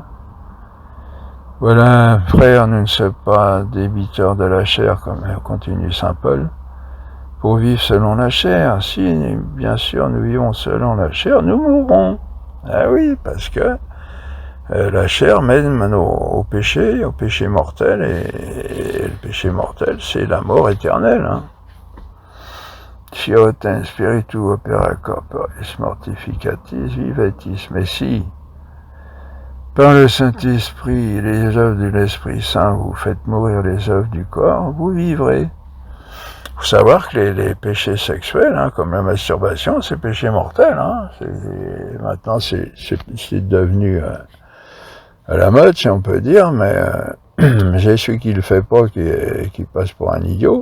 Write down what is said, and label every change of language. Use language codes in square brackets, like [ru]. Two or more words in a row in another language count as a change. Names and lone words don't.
[fr] Voilà, frères, nous ne sommes pas débiteurs de la chair, comme continue Saint Paul, pour vivre selon la chair. Si, bien sûr, nous vivons selon la chair, nous mourrons. Ah oui, parce que la chair mène au péché mortel, et le péché mortel, c'est la mort éternelle. [la] Hein. Si autem spiritu opera corporis mortificatis vivetis, [fr] mais si, par le Saint-Esprit, les œuvres de l'Esprit Saint, vous faites mourir les œuvres du corps, vous vivrez. Il faut savoir que les péchés sexuels, hein, comme la masturbation, c'est péché mortel. Hein. Maintenant, c'est devenu à la mode, si on peut dire, mais j'ai celui qui le fait pas, qui passe pour un idiot.